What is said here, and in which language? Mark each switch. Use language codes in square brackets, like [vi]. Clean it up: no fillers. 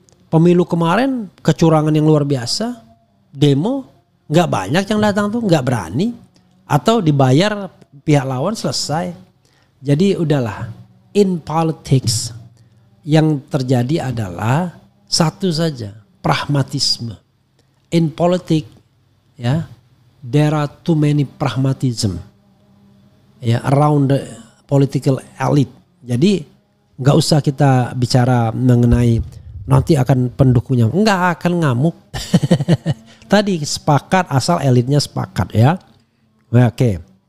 [id] Pemilu kemarin kecurangan yang luar biasa. Demo nggak banyak yang datang tuh, nggak berani. Atau dibayar pihak lawan selesai. Jadi udahlah. [en] In politics [id] yang terjadi adalah satu saja. Pragmatisme. [en] In politik ya, there are too many pragmatism ya around the political elite. [id] Jadi nggak usah kita bicara mengenai nanti akan pendukungnya, nggak akan ngamuk. Tadi sepakat asal elitnya sepakat ya. Oke.